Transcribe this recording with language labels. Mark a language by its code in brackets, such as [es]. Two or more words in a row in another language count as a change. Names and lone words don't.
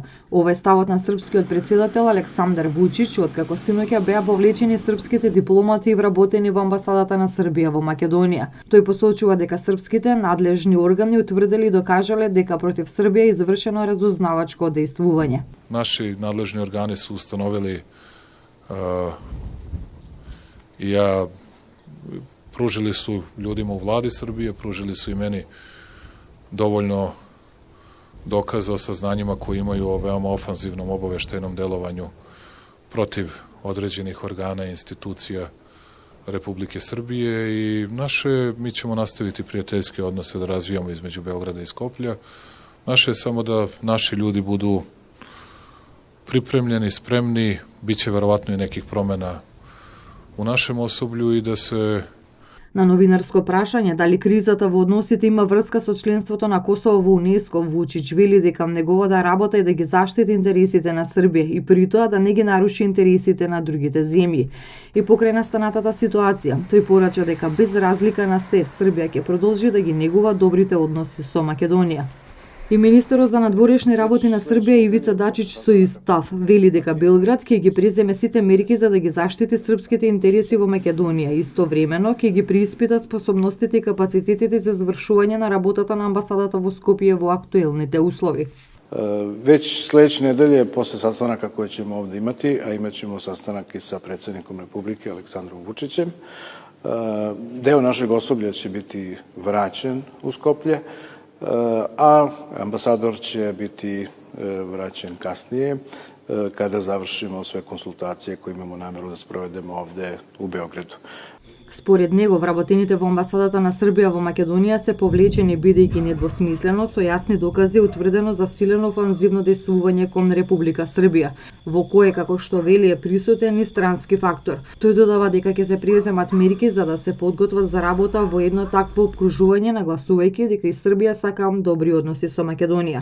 [mk] Ова е ставот на српскиот претседател Александар Вучич, откако синоќа беа повлечени српските дипломати и вработени во амбасадата на Србија во Македонија. Тој посочува дека српските надлежни органи утврдили и докажале дека против Србија е извршено разузнавачко дејствување. Наши надлежни органи се установили [sr] pružili su ljudima u vladi Srbije, pružili su i meni dovoljno dokaza o saznanjima koji imaju o veoma ofanzivnom obaveštajnom delovanju protiv određenih organa i institucija Republike Srbije i mi ćemo nastaviti prijateljske odnose da razvijamo između Beograda i Skoplja. Naše je samo da naši ljudi budu pripremljeni, spremni, bit će verovatno i nekih promena u našem osoblju i da se [mk] На новинарско прашање дали кризата во односите има врска со членството на Косово во УНЕСКО, Вучич вели дека неговата работа е да ги заштити интересите на Србија и при тоа да не ги наруши интересите на другите земји. И покрај настанатата ситуација, тој порача дека без разлика на се, Србија ќе продолжи да ги негува добрите односи со Македонија. И министерот за надворешни работи на Србија Ивица Дачич со истав вели дека Белград ќе ги преземе сите мерки за да ги заштити српските интереси во Македонија и истовремено ќе ги преиспита способностите и капацитетите за извршување на работата на амбасадата во Скопје во актуелните услови. [sr] Već sledeće nedelje, posle sastanaka koje ćemo ovde imati, a imat ćemo sastanak i sa predsjednikom Republike Aleksandrom Vučićem, deo našeg osoblja će biti vraćen u Skoplje, a ambasador će biti vraćen kasnije kada završimo sve konsultacije koje imamo nameru da sprovedemo ovde u Beogradu. [mk] Според него, вработените во амбасадата на Србија во Македонија се повлечени бидејќи недвосмислено со јасни докази утврдено засилено офанзивно дејствување кон Република Србија, во кое, како што вели, е присутен и странски фактор. Тој додава дека ќе се преземат мерки за да се подготват за работа во едно такво опкружување, нагласувајќи дека и Србија сака добри односи со Македонија.